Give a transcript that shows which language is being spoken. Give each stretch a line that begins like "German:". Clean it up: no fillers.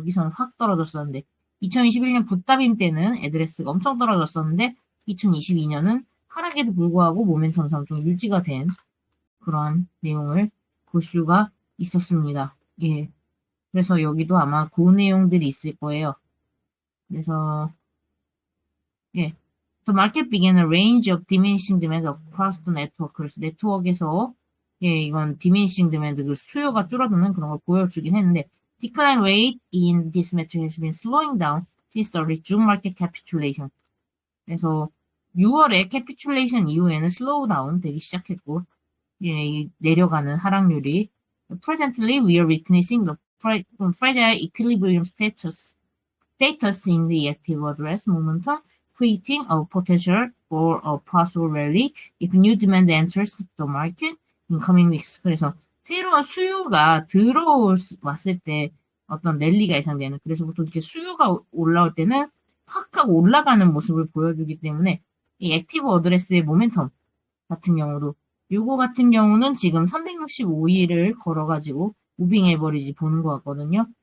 Korean: 여기서는 확 떨어졌었는데 2021년 붓다빔 때는 애드레스가 엄청 떨어졌었는데 2022년은 하락에도 불구하고 모멘텀상 좀 유지가 된 그러한 내용을 볼 수가 있었습니다. 예. 그래서 여기도 아마 그 내용들이 있을 거예요. 그래서 예,
English: the market began a range of diminishing demand across the network.
Korean: 그래서 네트워크에서 예, 이건
English: diminishing demand
Korean: 그 수요가 줄어드는 그런 걸 보여주긴 했는데
English: decline rate in this metric has been slowing down since the June market capitulation.
Korean: 그래서 6월에 capitulation 이후에는 slow down 되기 시작했고 예, 내려가는 하락률이
English: presently we are witnessing the fragile equilibrium status in the active address momentum, creating a potential for a possible rally if new demand enters the market in coming weeks.
Korean: 그래서 새로운 수요가 들어왔을 때 어떤 랠리가 예상되는. 그래서 보통 이렇게 수요가 올라올 때는 확 하고 올라가는 모습을 보여주기 때문에 이 액티브 어드레스의 모멘텀 같은 경우도 요거 같은 경우는 지금 365일을 걸어가지고 무빙 에버리지 보는 것 같거든요.